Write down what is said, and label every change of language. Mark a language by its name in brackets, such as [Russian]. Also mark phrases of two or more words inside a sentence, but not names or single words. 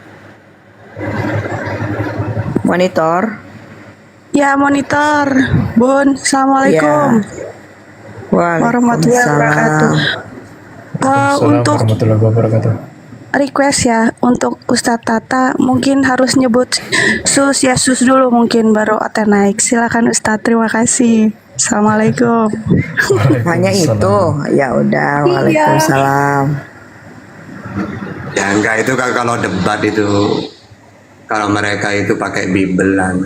[Indonesian] Monitor? Ya, monitor. Bun, Assalamualaikum. [Arabic] ورحمة الله وبركاته. [Indonesian] Untuk [Arabic] ورحمة الله وبركاته. [Indonesian] request ya, untuk Ustadz Tata mungkin harus nyebut sus ya, sus dulu mungkin baru Ate naik. Silakan Ustadz, terima kasih. Assalamualaikum. Hanya itu? Ya udah, waalaikumsalam. Ya enggak, itu kalau debat itu, kalau mereka itu pakai bibelan.